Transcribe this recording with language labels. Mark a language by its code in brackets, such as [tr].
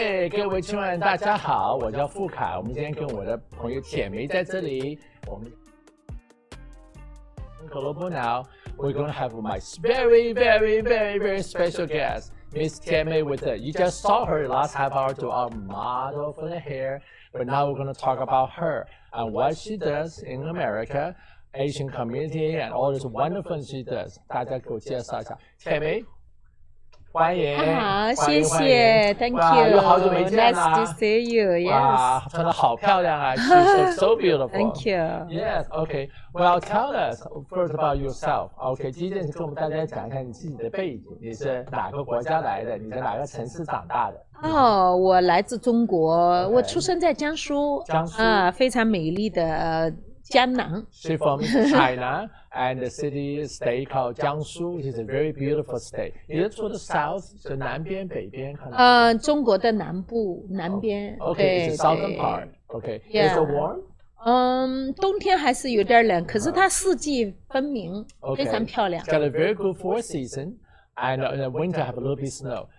[zh] 各位亲爱的大家好，我叫傅凯，我们今天跟我的朋友铁梅在这里，我们 [en] Global now, we're going to have my very special guest, Miss Tianmei with it. You just saw her last half hour to our model for the hair, but now we're going to talk about her and what she does in America, Asian community, and all this wonderful she does. [zh] 大家给我介绍一下，铁梅。欢迎，好，谢谢 ， [en] Thank you， [zh] 又好久没见了 [en] ，Nice to see you， [zh] 哇，穿得好漂亮啊 ， [en] She's so beautiful. Thank you. Yes, okay. Well, tell us first about yourself. [zh] Okay, 第一件事跟我们大家讲一下你自己的背景，你是哪个国家来的？你在哪个城市长大的？哦，我来自中国，我出生在江苏，江苏啊，非常美丽的江南。 [en] She's from China. And the city state called Jiangsu, which is a very beautiful state. [zh] 你是住的 south， 是南边、北边？中国的南部，南边。 [en] Okay, it's the southern part. Okay, is it warm? [zh] 冬天还是有点冷，可是它四季分明，非常漂亮。 [en] It's got a very good fall season, and in the winter have a little bit snow.